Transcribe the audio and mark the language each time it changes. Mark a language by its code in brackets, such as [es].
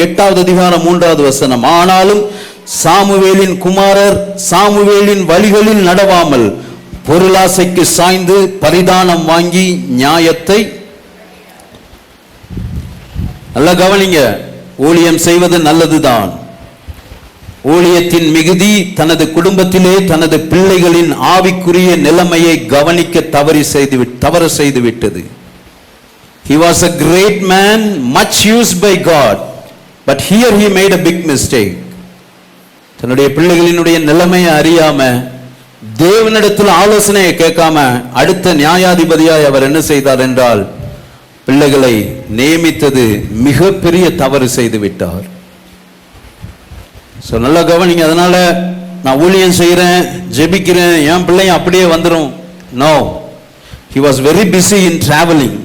[ta] 8வது அதிகாரம் 3வது வசனம். ஆனாலும் சாமுவேலின் குமாரர் சாமுவேலின் வழிகளில் நடவாமல் பொருளாசைக்கு சாய்ந்து பரிதானம் வாங்கி நியாயத்தை. நல்ல கவனிங்க, ஊழியம் செய்வது நல்லதுதான். ஊழியத்தின் மிகுதி தனது குடும்பத்திலே தனது பிள்ளைகளின் ஆவிக்குரிய நிலைமையை கவனிக்க தவறு செய்து விட்டது. [en] He was a great man, much used by God, but here he made a big mistake. [ta] தன்னுடைய பிள்ளைகளினுடைய நிலைமையை அறியாம, தேவனிடத்தில் ஆலோசனையை கேட்காம, அடுத்த நியாயாதிபதியாய் அவர் என்ன செய்தார் என்றால், பிள்ளைகளை நியமித்தது மிகப்பெரிய தவறு செய்து விட்டார். நல்ல கவனிங்க. அதனால நான் ஊழியம் செய்கிறேன், ஜெபிக்கிறேன், என் பிள்ளைங்க அப்படியே வந்துடும். [en] No, he was very busy in travel.